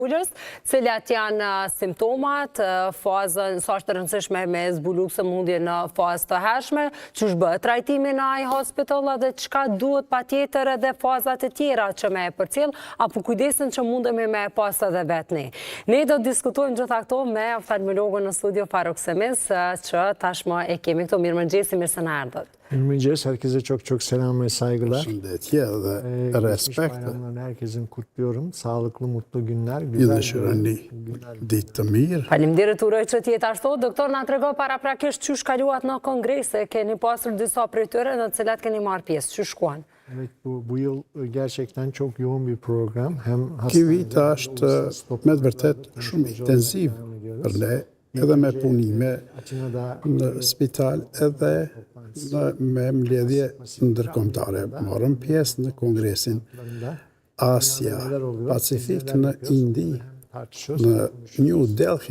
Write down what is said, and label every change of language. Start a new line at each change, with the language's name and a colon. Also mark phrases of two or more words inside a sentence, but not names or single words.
Albanian: Ullës, cilat janë simptomat, fazën, sa është të rëndësishme me zbulu sëmundje në fazë të hershme, që është bëhet trajtimi në ai hospital dhe çka duhet patjetër edhe fazat e tjera që me e përcjell, apo kujdesin që mundemi me pas edhe vetë ne. Ne do të diskutojmë gjitha këto me oftalmologun në studio Faruk Semiz, që tashmë e kemi këto. Mirëmëngjesi, mirë se na erdhët. Mirëmëngjes,
Turkish: herkese çok selam ve saygılar.
Albanian: Shëndetje dhe respekt.
Turkish: Bayramlarını herkesin kutluyorum. Sağlıklı, mutlu günler.
Albanian: Ju dëshironi ditë të mirë. Faleminderit, uroj që t'jetë ashtu. Doktor, na trego paraprakisht çu kaluat në kongrese, keni pasur disa prej tyre në të cilat keni marrë pjesë, çu shkuan?
Turkish: Evet, bu yıl gerçekten çok yoğun bir program. Hem
Albanian: Ky vit është me të vërtet shumë intensiv për ne, edhe me punime në spital, edhe me mbledhje ndërkombëtare. Morëm pjesë në kongresin Asia Pacifik në Indi, në New Delhi.